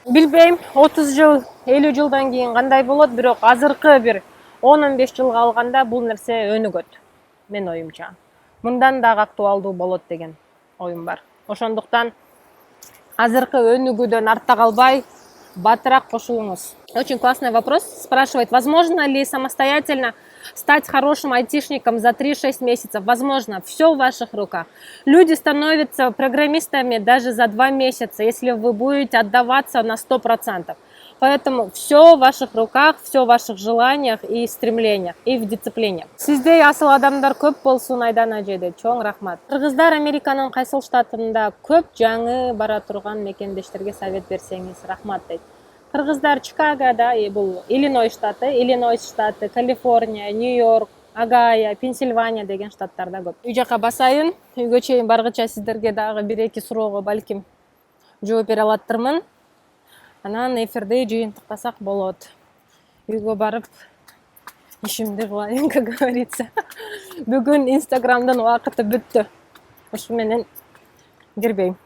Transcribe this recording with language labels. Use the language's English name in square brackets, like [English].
[Kyrgyz] Билбейм, 30 жыл, 50 жылдан кийин кандай болот, бирок азыркы бир 10-15 жылга алганда бул нерсе өнүгөт. Мен оюмча. Мындан дагы актуалдуу болот деген оюм бар. Ошондуктан азыркы өнүгүүдөн артта калбай, батыраак кошулуңуз. [Russian] Очень классный вопрос. Спрашивает, возможно ли самостоятельно стать хорошим айтишником за 3-6 месяцев? Возможно. Все в ваших руках. Люди становятся программистами даже за 2 месяца, если вы будете отдаваться на 100%. Поэтому все в ваших руках, все в ваших желаниях и стремлениях, и в дисциплине. [Kyrgyz] Сиздей асыл адамдар көп болсун, Айдана эже дейт. Чоң рахмат. Кыргыздар Американын кайсыл штатында көп, жаңы бара турган мекендештерге совет берсеңиз рахмат дейт. Кыргыздар Чикагода, бул Иллинойс штаты, Калифорния, Нью-Йорк, Огайо, Пенсильвания деген штаттарда көп. Үй жака басайын, үйгө чейин баргыча сиздерге дагы 1-2 суроого балким жооп бере алаттырмын. Анан эфирди жыйынтыктасак болот. Үйгө барып ишимди кылайын, как говорится. Бүгүн Инстаграмдын убакыты бүттү. Ушу менен кирбейм.